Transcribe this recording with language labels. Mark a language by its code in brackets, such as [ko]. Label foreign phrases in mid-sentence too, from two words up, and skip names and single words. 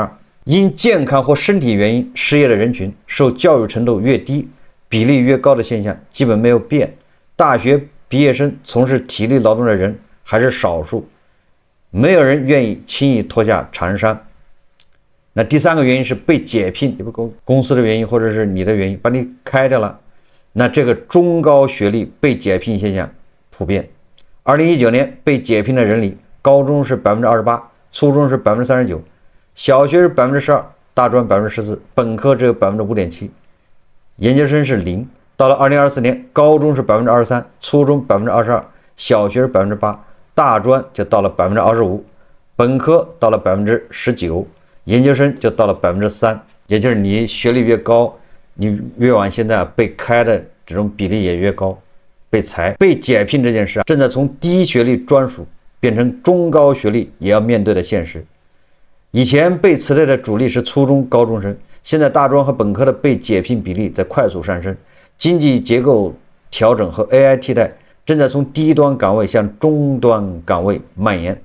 [zh] 因健康或身體原因失業的人群，受教育程度越低，比例越高的現象基本沒有變。大學畢業生從事體力勞動的人還是少數，沒有人願意輕易脫下長衫。那第三個原因是被解聘，公司的原因或者是你的原因把你開掉了，那這個中高學歷被解聘現象普遍。2019年被解聘的人裡，高中是28%，初中是39%，小學是12%，大專14%，本科只有5.7%，研究生是0%。到了2024年，高中是23%，初中22%，小學是8%，大專就到了25%，本科到了19%，研究生就到了3%。也就是你學歷越高，你越往現在被開的這種比例也越高，被裁被解聘這件事正在從低學歷專屬變成中高學歷也要面對的現實。以前被辭退的主力是初中高中生，現在大專和本科的被解聘比例在快速上升，經濟結構調整和 AI 替代正在從低端崗位向中端崗位蔓延。